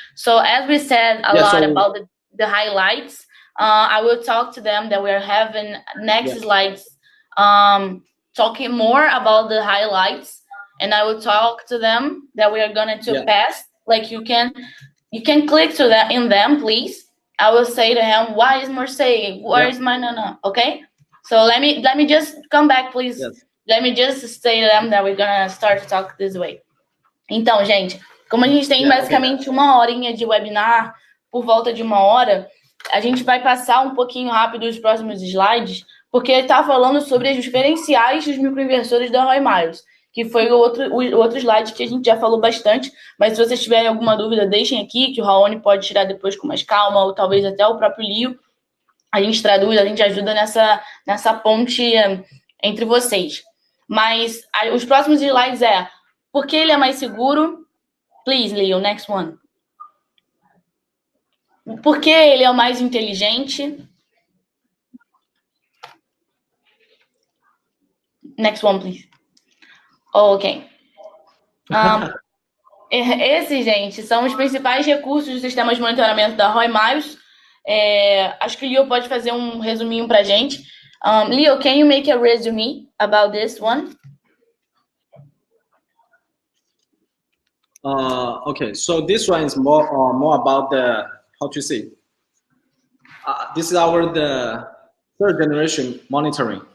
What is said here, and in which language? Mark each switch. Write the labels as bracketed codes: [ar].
[en] So as we said about the highlights, I will talk to them that we are having next slides talking more about the highlights, and I will talk to them that we are going to pass. Like, you can click to that in them, please. I will say to him, why is Mercedes? Where is my Nana? Okay? So let me just come back, please. Yes. Let me just say to them that we're gonna start to talk this way. [pt] Então, gente, como a gente tem basicamente uma horinha de webinar, por volta de uma hora, a gente vai passar um pouquinho rápido os próximos slides, porque ele tá falando sobre os diferenciais dos microinversores da Roy Miles, que foi o outro slide que a gente já falou bastante, mas se vocês tiverem alguma dúvida, deixem aqui, que o Raoni pode tirar depois com mais calma, ou talvez até o próprio Leo. A gente traduz, a gente ajuda nessa ponte entre vocês. Mas os próximos slides por que ele é mais seguro? [en] Please, Leo, next one. [pt] Por que ele é o mais inteligente? [en] Next one, please. Ok. [pt] Esses, gente, são os principais recursos do sistema de monitoramento da Roy Miles. Acho que o Leo pode fazer um resuminho pra gente. [en] Leo, can you make a resume about this one? Okay, so this one is more about the, how to say, this is the third generation monitoring.